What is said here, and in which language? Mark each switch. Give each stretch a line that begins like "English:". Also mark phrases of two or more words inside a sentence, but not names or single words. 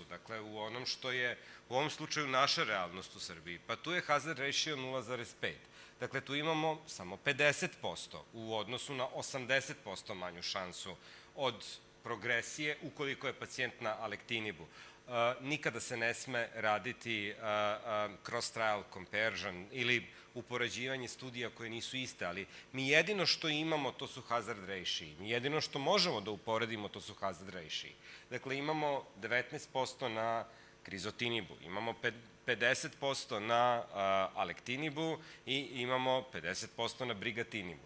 Serbian: Dakle, u onom što je u ovom slučaju naša realnost u Srbiji. Pa tu je
English: hazard ratio
Serbian: 0,5. Dakle, tu imamo samo 50% u odnosu na 80% manju šansu od progresije ukoliko je pacijent na alektinibu. Nikada se ne sme raditi
English: cross-trial comparison
Serbian: ili upoređivanje studija koje nisu iste, ali mi jedino što imamo to su
English: hazard ratio.
Serbian: Mi jedino što možemo da uporedimo to su
English: hazard ratio.
Serbian: Dakle, imamo 19% na krizotinibu, imamo 50% na alektinibu i imamo 50% na brigatinibu.